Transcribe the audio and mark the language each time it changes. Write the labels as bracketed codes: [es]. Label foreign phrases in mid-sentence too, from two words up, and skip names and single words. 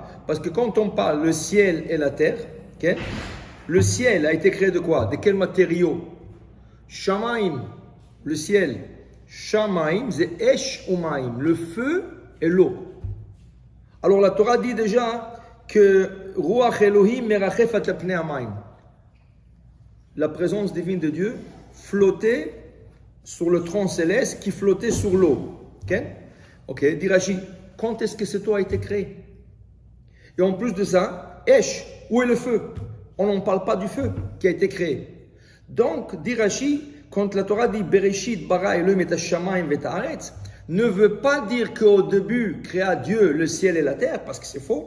[fr] Parce que quand on parle le ciel et la terre, okay, le ciel a été créé de quoi? De quels matériaux? Shamaim, le ciel. Shamaim, c'est [he] אש ומים, [fr] le feu et l'eau. Alors la Torah dit déjà que [he] רוח אלוהים מרחפת על פני המים. [fr] La présence divine de Dieu flottait sur le tronc céleste qui flottait sur l'eau. Ok, dit Rashi, quand est-ce que ce toit a été créé? Et en plus de ça, Esh, où est le feu? On n'en parle pas du feu qui a été créé. Donc, dit Rashi, quand la Torah dit [he] בראשית ברא אלוהים את השמים ואת הארץ, [fr] ne veut pas dire qu'au début créa Dieu le ciel et la terre, parce que c'est faux.